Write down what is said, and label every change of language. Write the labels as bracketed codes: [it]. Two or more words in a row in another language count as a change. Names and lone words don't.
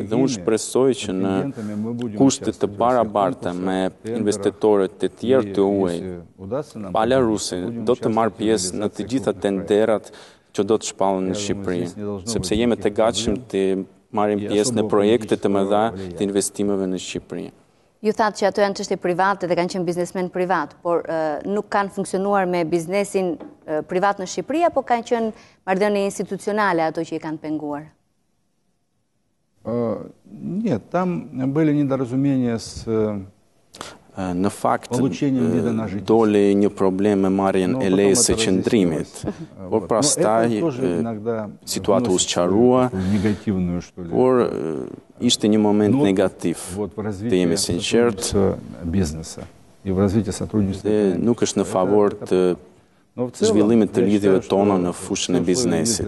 [sq] Dhe unë shpresoj që në kushte të barabarta me investitorët të tjerë të huaj, pala ruse do të marrë pjesë në të gjitha tenderat që do të shpallën në Shqipëri, sepse jemi të gatshëm të marrim pjesë në projekte të mëdha të investimeve në Shqipëri. Ju thatë që ato janë çështje private dhe kanë qenë biznesmen privat, por nuk kanë funksionuar me biznesin privat në Shqipëri, apo kanë qenë marrëdhënie institucionale ato që i kanë penguar? [ru] Нет, там были недоразумения с [sq] Në fakt, doli një problem me marrjen e lejës së qëndrimit, por pastaj situata u sqarua, por ishte një moment negativ, të jemi sinqert, dhe nuk është në favor të zhvillimit të lidhjeve tona në fushën e biznesit.